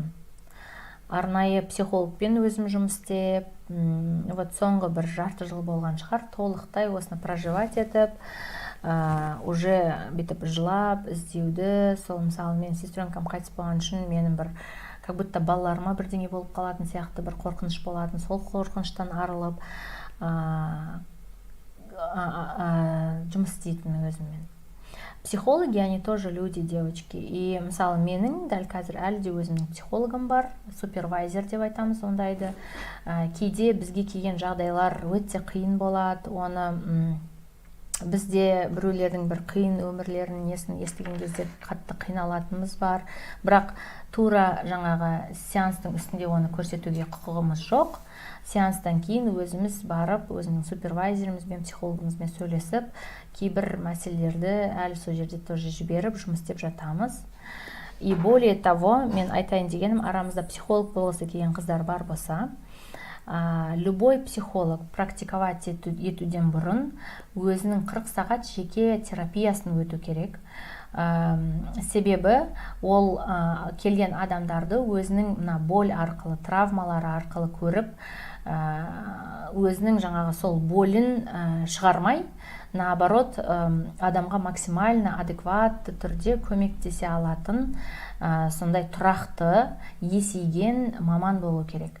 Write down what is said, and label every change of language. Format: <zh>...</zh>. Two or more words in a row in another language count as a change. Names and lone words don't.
<kk>Арнайы психологпен өзім жұмыс істеп, соңғы бір жарты жыл болған шығар, толықтай осыны проживать етіп, уже бітіп жылап, іздеуді, сол мысалы, мен сестренкам қайтыс болған үшін менің бір</kk> <ru>как будто</ru> <kk>балаларыма бірдеңе болып қалатын сияқты бір қорқыныш болатын, сол қорқыныштан арылып жұмыс істейтін өзіммен.</kk> <ru>Психологи, они тоже люди, девочки. И,</ru> <kk>мысалы, менің дәл қазір әлі де өзімнің психологым бар, супервайзер деп айтамыз ондайды. Кейде бізге келген жағдайлар өте қиын болады, оны бізде біреулердің бір қиын өмірлерін несін естіген кезде қатты қиналатынымыз бар, бірақ тура жаңағы сеанстың үстінде оны көрсетуге құқығымыз жоқ. Сеанстан кейін өзіміз барып, өзінің супервайзерімізбен, психологымызбен сөйлесіп, кейбір мәселелерді әлі сол жерде тоже жіберіп, жұмыс істеп жатамыз.</kk> <ru>И более того,</ru> <kk>мен айтайын дегенім, арамызда психолог болғысы келген қыздар бар болса, любой психолог практиковать етуден бұрын өзінің 40 сағат жеке терапиясын өту керек. Себебі ол келген адамдарды өзінің боль арқылы, травмалары арқылы көріп, өзінің жаңағы сол болін шығармай, наоборот, адамға максимально адекватты түрде көмектесе алатын сондай тұрақты, есейген маман болу керек.</kk>